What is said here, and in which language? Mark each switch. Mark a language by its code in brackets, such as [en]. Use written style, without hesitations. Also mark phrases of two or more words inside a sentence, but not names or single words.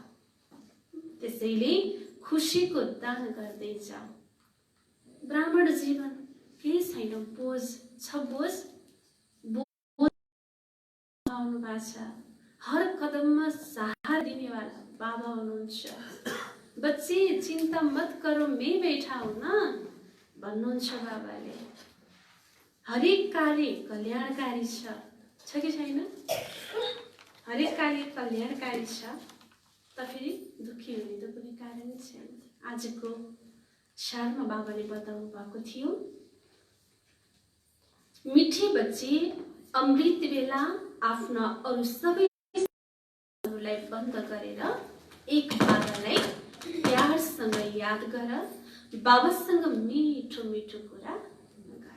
[ne] त्यसैले खुशीको दान गर्दै जाऊ। ब्राह्मण जीवन केही छैन, बोझ छ, बोझ आउनु भएको छ। हर कदममा सहारा दिनेवाला बाबा हुनुहुन्छ। [hi] बच्चे चिंता मत करो मैं बैठा हूं ना [ne] भन्नुहुन्छ बाबाले। हरेक कार्य कल्याणकारी छ कि छैन? हरेक कार्य कल्याणकारी छ त फेरि दुखी हुने त कुनै कारण छैन। आजको सारमा बाबाले बताउनु भएको थियो, [hi] मिठे बच्चे [ne] अमृत बेला आफ्ना अरु सबैलाई बन्द गरेर एक बाबालाई प्यारसँग याद गर, बाबासँग मिठो मिठो कुरा गर।